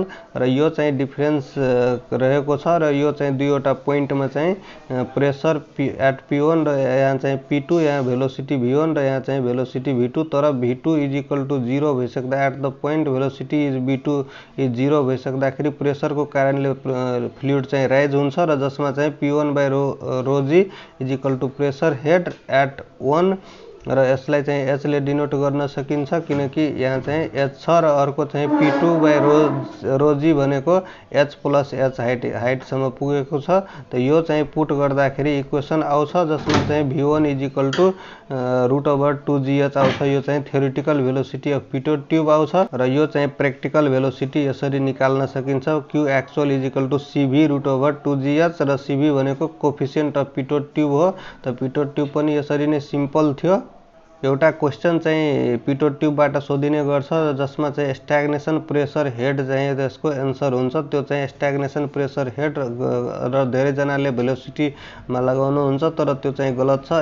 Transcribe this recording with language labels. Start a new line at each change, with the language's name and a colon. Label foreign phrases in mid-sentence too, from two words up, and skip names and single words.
Nepali: र यो चाहिँ डिफरेन्स रहेको छ र यो चाहिँ दुईवटा पोइन्टमा चाहिँ
English: pressure at P1
Nepali: र यहाँ चाहिँ P2, यहाँ भेलोसिटी V1 र यहाँ चाहिँ भेलोसिटी V2। तर
English: V2 is equal to 0
Nepali: भइसक्दा
English: at the point velocity is V2 is 0
Nepali: भइसक्दाखेरि प्रेसरको कारणले फ्लुइड चाहिँ राइज हुन्छ र जसमा चाहिँ
English: P1 by rho g is equal to pressure head at 1
Nepali: र यसलाई चाहिँ एच ले डिनोट गर्न सकिन्छ किनकि यहाँ चाहिँ एच छ र अर्को चाहिँ
English: P2 by rho g
Nepali: भनेको
English: h plus h
Nepali: हाइटसम्म पुगेको छ। त यो चाहिँ पुट गर्दाखेरि इक्वेसन आउँछ जसमा चाहिँ
English: V1 is equal to √2GH
Nepali: आउँछ। यो चाहिँ
English: theoretical velocity of pitot tube
Nepali: आउँछ र यो चाहिँ
English: practical velocity
Nepali: यसरी निकाल्न सकिन्छ।
English: Q actual is equal to CV √2GH
Nepali: र CV भनेको
English: coefficient of pitot tube
Nepali: हो। त
English: pitot tube
Nepali: पनि यसरी नै सिम्पल थियो। एउटा क्वेशन चाहिँ
English: pitot tube
Nepali: सोधिने गर्छ जसमा चाहिँ
English: stagnation pressure head
Nepali: चाहिँ त्यसको एन्सर हुन्छ। त्यो चाहिँ
English: stagnation pressure head
Nepali: र धेरैजनाले भेलोसिटीमा लगाउनुहुन्छ तर त्यो चाहिँ गलत छ।